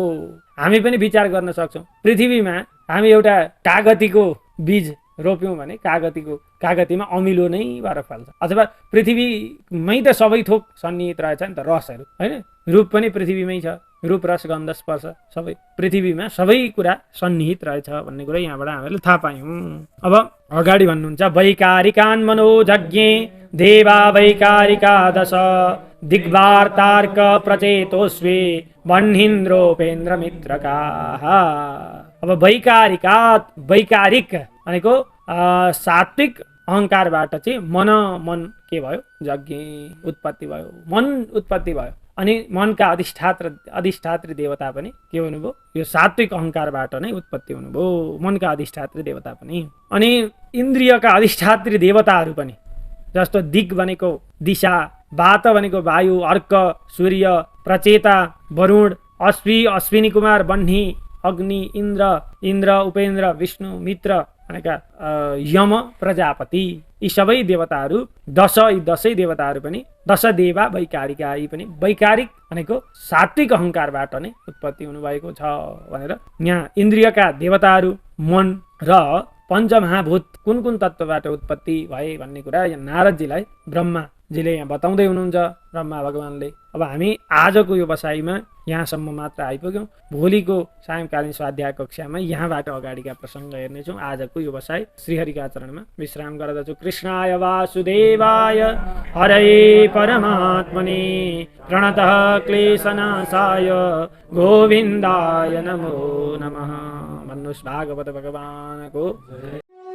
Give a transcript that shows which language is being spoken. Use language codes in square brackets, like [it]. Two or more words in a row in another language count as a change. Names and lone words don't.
[ne] हामी पनि विचार गर्न सक्छौँ, पृथ्वीमा हामी एउटा कागतीको बीज रोप्यौँ भने कागतीमा अमिलो नै भएर फल्छ, अथवा पृथ्वीमै त सबै थोक सन्निहित रहेछ नि त रसहरू होइन। रूप पनि पृथ्वीमै छ, रूप रस गन्ध स्पर्श सबै पृथ्वीमा सबै कुरा सन्निहित रहेछ भन्ने कुरा यहाँबाट हामीले थाहा पायौँ। अब अगाडि भन्नुहुन्छ [sa] वैकारिकान् मनोजज्ञे देवा वैकारिका दश दिग्वार्तार्क प्रचेतोस्वे बह्निन्द्रोपेन्द्र मित्रकाः। [ne] अब वैकारिक भनेको सात्विक अहङ्कारबाट चाहिँ मन के भयो, यज्ञ उत्पत्ति भयो, मन उत्पत्ति भयो। अनि मनका अधिष्ठात्री देवता पनि के हुनुभयो, यो सात्विक अहङ्कारबाट नै उत्पत्ति हुनुभयो, मनका अधिष्ठात्री देवता पनि। अनि इन्द्रियका अधिष्ठात्री देवताहरू पनि, जस्तो दिग भनेको दिशा, वात भनेको वायु, अर्क सूर्य, प्रचेता वरुण, अश्विनी कुमार बह्नि अग्नि, इन्द्र उपेन्द्र विष्णु मित्र भनेका यम प्रजापति यी सबै देवताहरू यी 10 देवताहरू पनि 10 [sa] देवा वैकारिका [ne] यी पनि वैकारिक भनेको सात्विक अहङ्कारबाट नै उत्पत्ति हुनुभएको छ भनेर यहाँ इन्द्रियका देवताहरू मन र पञ्चमहाभूत कुन कुन तत्त्वबाट उत्पत्ति भए भन्ने कुरा यहाँ नारदजीलाई ब्रह्माजीले यहाँ बताउँदै हुनुहुन्छ। ब्रह्मा भगवानले अब हामी आजको यो बसाइमा यहाँसम्म मात्र आइपुग्यौँ। भोलिको सायंकालीन स्वाध्याय कक्षामा यहाँबाट अगाडिका प्रसङ्ग हेर्नेछौँ। आजको यो बसाइ श्रीहरिका चरणमा विश्राम गर्दछु। [sa] कृष्णाय वासुदेवाय हरे परमात्मने प्रणतः क्लेशनाशाय गोविन्दाय नमो नमः। [ne] भन्नुहोस् भागवत भगवानको